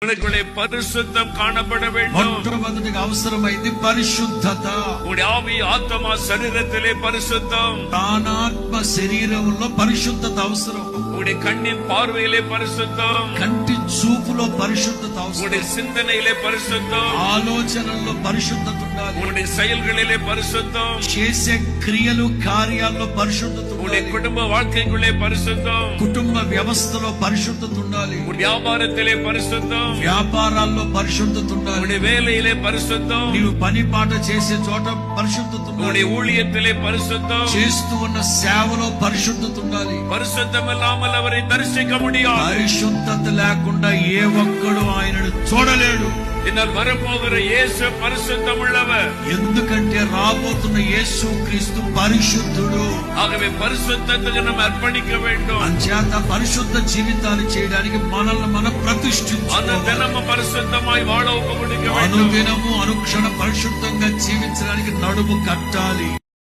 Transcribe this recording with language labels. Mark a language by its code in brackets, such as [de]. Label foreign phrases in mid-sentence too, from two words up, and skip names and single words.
[ta] பரிசுத்தம் காணப்பட வேண்டும். [te] మొట్టమొదటిగా అవసరమైంది పరిశుద్ధత. [ta] உங்களுடைய ஆவி ஆத்மா சரீரத்திலே பரிசுத்தம். [te] ప్రాణాత్మ శరీరంలో పరిశుద్ధత అవసరం. [ta] உங்களுடைய கண்ணின் பார்வையிலே பரிசுத்தம். [te] కంటి చూపులో పరిశుద్ధత అవసరం. [ta] உங்களுடைய சிந்தனையிலே பரிசுத்தம். [te] ఆలోచనల్లో పరిశుద్ధత ఉండాలి. [ta] உங்களுடைய செயல்களிலே பரிசுத்தம். [te] చేసే క్రియలు కార్యాల్లో పరిశుద్ధత [ta] உங்களுடைய [te] ఉండాలి. [ta] குடும்ப வாழ்க்கைக்குள்ளே பரிசுத்தம். [te] కుటుంబ వ్యవస్థలో పరిశుద్ధత ఉండాలి. [ta] வியாபாரத்திலே பரிசுத்தம். [te] వ్యాపారాల్లో పరిశుద్ధత ఉండాలి. [ta] உங்களுடைய வேலையிலே பரிசுத்தம். [te] నీవు పని పాట చేసే చోట పరిశుద్ధత ఉండాలి. [ta] உங்களுடைய ஊழியத்திலே பரிசுத்தம். [te] చేస్తూ ఉన్న సేవలో పరిశుద్ధత ఉండాలి. [ta] பரிசுத்தம் இல்லாமல் அவரை தரிசிக்க முடியாது. [te] పరిశుద్ధత లేకుండా ఏ ఒక్కడు ఆయనను చూడలేడు. [ta] என்னால் வரப்போகிற இயேசு பரிசுத்தம் உள்ளவர். [te] ఎందుకంటే రాబోతున్న యేసు క్రీస్తు పరిశుద్ధుడు. [ta] ஆகவே பரிசுத்தத்துக்கு நாம் அர்ப்பணிக்க வேண்டும். [te] అంచేత పరిశుద్ధ జీవితాన్ని చేయడానికి మనల్ని మనం ప్రతిష్ఠించుకోవాలి. [ta] அனுதினமு பரிசுத்தமாய் வாழ ஒப்புக்கொடுக்க வேண்டும். [te] అనుదినము అనుక్షణ పరిశుద్ధంగా జీవించడానికి నడుము కట్టాలి.